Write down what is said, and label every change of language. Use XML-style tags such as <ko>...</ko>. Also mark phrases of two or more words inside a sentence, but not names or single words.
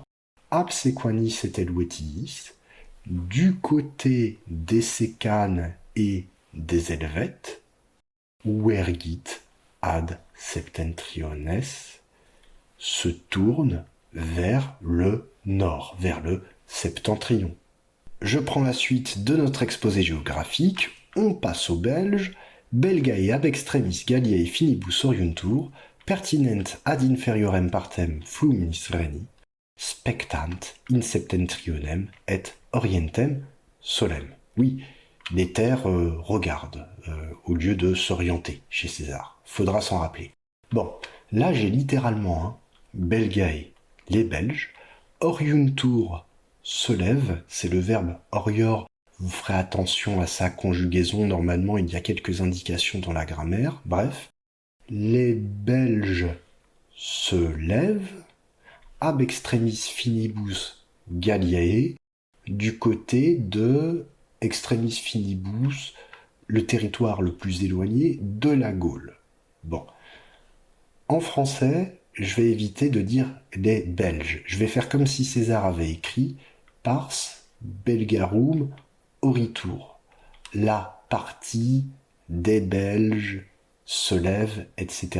<la>Absequanis et Helvetiis,</la> <fr>du côté des Sécanes et des Helvètes,</fr> <la>Uergit ad septentriones,</la> <fr>se tourne vers le nord, vers le septentrion. Je prends la suite de notre exposé géographique, on passe aux Belges,</fr> <la>Belgae ab extremis Galliae finibus oriuntur, pertinent ad inferiorem partem fluminis Rheni, spectant in septentrionem et orientem solem.</la> <fr>Oui, les terres regardent au lieu de s'orienter chez César. Faudra s'en rappeler. Bon, là j'ai littéralement Belgae, les Belges, oriuntur se lève, c'est le verbe orior. Vous ferez attention à sa conjugaison. Normalement, il y a quelques indications dans la grammaire. Bref, les Belges se lèvent,</fr> <la>ab extremis finibus Galliae,</la> <fr>du côté de</fr> <la>extremis finibus,</la> <fr>le territoire le plus éloigné de la Gaule. Bon. En français, je vais éviter de dire les Belges. Je vais faire comme si César avait écrit</fr> <la>Pars Belgarum Oritur.</la> <fr>La partie des Belges se lève, etc.</fr>